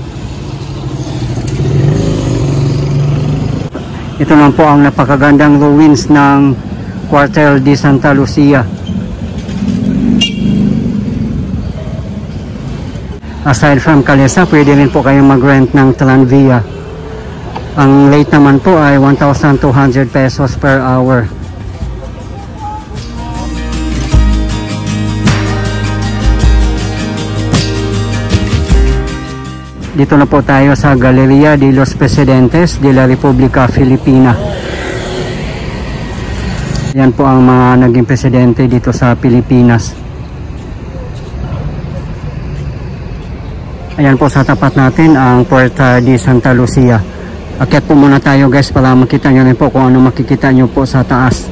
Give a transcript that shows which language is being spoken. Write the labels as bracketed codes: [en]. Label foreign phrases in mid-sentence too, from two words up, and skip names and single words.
[tl] Ito lang po ang napakagandang ruins ng Cuartel de Santa Lucia. [en] Aside from [tl] Calesa, pwede rin po kayong mag-rent ng Tranvia. Ang rate naman po ay 1,200 pesos [en] per hour. [tl] Dito na po tayo sa Galeria de los Presidentes de la República Filipina. Yan po ang mga naging presidente dito sa Pilipinas. Ayan po sa tapat natin ang Puerta de Santa Lucia. Akyat po muna tayo guys para makita nyo rin po kung ano makikita nyo po sa taas.